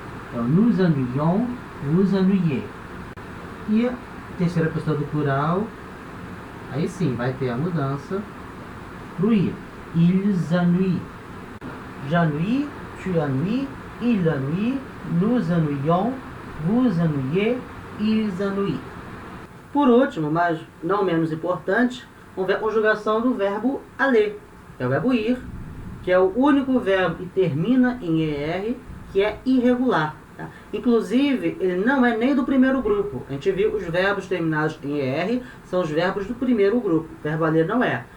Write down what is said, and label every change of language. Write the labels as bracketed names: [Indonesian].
[French] Então, nous ennuyons, vous ennuyez. [Portuguese] E a terceira pessoa do plural, aí sim, vai ter a mudança pro I. [French] Ils ennuient. J'ennuie, tu ennuies, il ennuie, nous ennuyons, vous ennuyez, ils ennuient. [Portuguese] Por último, mas não menos importante, a conjugação do verbo aller, que é o verbo ir, que é o único verbo que termina em ER, que é irregular. Tá? Inclusive, ele não é nem do primeiro grupo. A gente viu os verbos terminados em ER, são os verbos do primeiro grupo. O verbo aller não é.